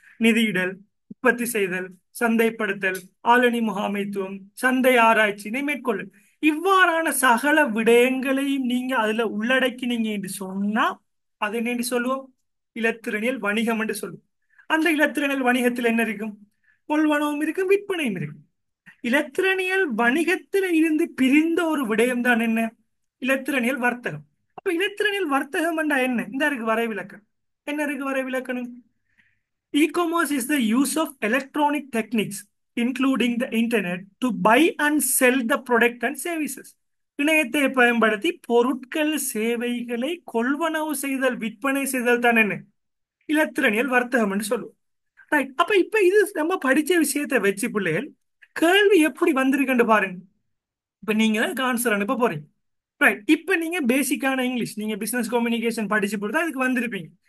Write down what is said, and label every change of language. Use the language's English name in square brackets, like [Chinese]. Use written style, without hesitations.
[Tamil] நிதியிடல், உற்பத்தி செய்தல், சந்தைப்படுத்தல், ஆளணி முகாமைத்துவம், சந்தை ஆராய்ச்சினை மேற்கொள்ளல், இவ்வாறான சகல விடயங்களையும் நீங்க அதுல உள்ளடக்கினீங்க என்று சொன்னா அது என்ன என்று சொல்லுவோம், இலத்திரனியல் வணிகம் என்று சொல்லுவோம். அந்த இலத்திரனியல் வணிகத்தில் என்ன இருக்கும், கொள்வனவும் இருக்கும், விற்பனையும் இருக்கும். இலத்திரனியல் வணிகத்தில் இருந்து பிரிந்த ஒரு விடயம் தான் என்ன, இலத்திரனியல் வர்த்தகம். அப்ப இலத்திரனியல் வர்த்தகம் என்றா என்ன, இந்த இருக்கு வரைவிலக்கணம். என்ன இருக்கு வரைவிலக்கணம், [English] e-commerce is the use of electronic techniques including the internet to buy and sell the product and services. [Tamil] இணையத்தை பயன்படுத்தி பொருட்கள் சேவைகளை கொள்வனவு செய்தல் விற்பனை செய்தல் தான் என்ன, இலத்திரனியல் வர்த்தகம் என்று சொல்லுவோம். ரைட். அப்ப இப்ப இது நம்ம படிச்ச விஷயத்தை வச்சு பிள்ளைகள் கேள்வி எப்படி வந்திருக்குன்னு பாருங்க. இப்ப நீங்க தான் ஆன்சர் அனுப்ப போறீங்க. ரைட். இப்ப நீங்க பேசிக்கான இங்கிலீஷ், நீங்க பிசினஸ் கம்யூனிகேஷன் படிச்சு போட்டு அதுக்கு வந்திருப்பீங்க.